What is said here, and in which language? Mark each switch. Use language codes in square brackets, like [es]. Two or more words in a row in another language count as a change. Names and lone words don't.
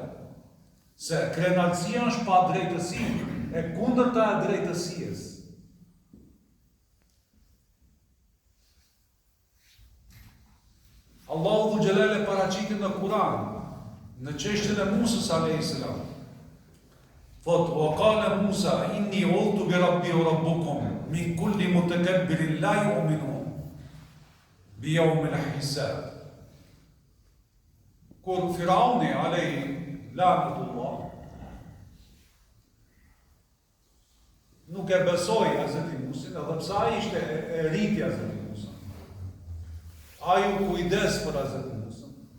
[sq] Se krenarësia është pa drejtësi, e kundërta e drejtësisë. Allahu xhelal e paraqitet në Kur'an, në çështjen e Musës [ar] عليه السلام. [sq] Thot, [ar] وقال موسى إني عذت بربي وربكم من كل متكبر لا يؤمن بيوم الحساب. [sq] Kur Firauni [ar] عليه لعنة الله [sq] nuk e besoi Hazreti Musin, edhe pse ai ishte e rriti Hazreti Musa. Ai u kujdes për Hazreti Musa.